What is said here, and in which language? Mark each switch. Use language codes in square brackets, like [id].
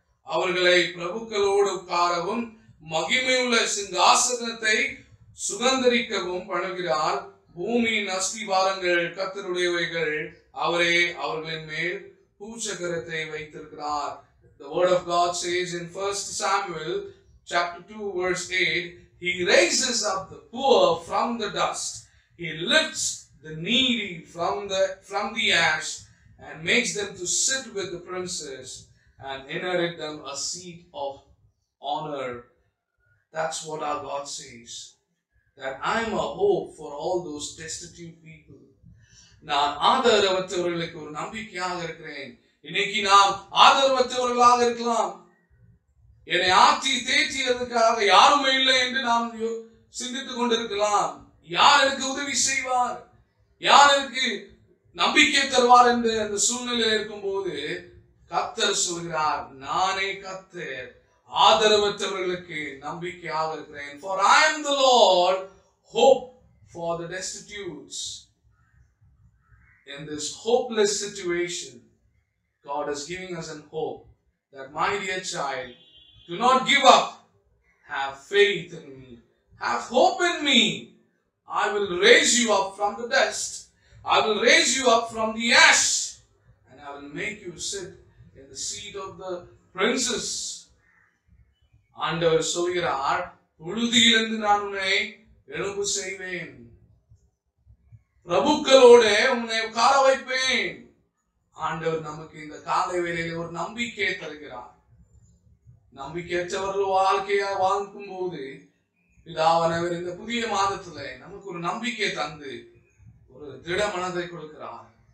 [ta] அவர்களை பிரபுக்களோடு உட்காரவும் மகிமையுள்ள சிங்காசனத்தை சுகந்தரிக்கவும் பண்ணுகிறார். பூமியின் அஸ்திவாரங்கள் கர்த்தருடையவைகள், அவரே அவர்களின் மேல் பூச்சக்கரத்தை வைத்திருக்கிறார். [en] The word of God says in 1 Samuel chapter 2 verse 8, He raises up the poor from the dust. He lifts the needy from the ash and makes them to sit with the princes and inherit them a seat of honor. That's what our God says. That I am a hope for all those destitute people. [ta] நான் ஆதரவற்றவர்களுக்கு ஒரு நம்பிக்கையாக இருக்கிறேன். இன்னைக்கு நாம் ஆதரவற்றவர்களாக இருக்கலாம். என்னை ஆற்றி தேற்றியதற்காக யாருமே இல்லை என்று நாம் சிந்தித்துக் கொண்டிருக்கலாம். யார் எனக்கு உதவி செய்வார், யார் எனக்கு நம்பிக்கை தருவார் என்று அந்த சூழ்நிலையில் இருக்கும் போது கர்த்தர் சொல்கிறார், நானே கர்த்தர், ஆதரவற்றவர்களுக்கு நம்பிக்கையாக இருக்கிறேன். [en] For I am the Lord, hope for the destitutes. In this hopeless situation, God is giving us an hope that, my dear child, do not give up. Have faith in me. Have hope in me. I will raise you up from the dust. I will raise you up from the ash. And I will make you sit in the seat of the princes. [ta] ஆண்டவர் சொல்கிறார், புழுதியிலிருந்து நான் உன்னை எழும்பு செய்வேன், பிரபுக்களோடு உன்னை உட்கார வைப்பேன். ஆண்டவர் நமக்கு இந்த காலை வேளையில ஒரு நம்பிக்கையை தருகிறார். நம்பிக்கையற்றவர்கள் வாழ்க்கையா வாழ்க்கும் போது பிதாவானவர் இந்த புதிய மாதத்துல நமக்கு ஒரு நம்பிக்கை தந்து ஒரு திட மனதை கொடுக்கிறார்.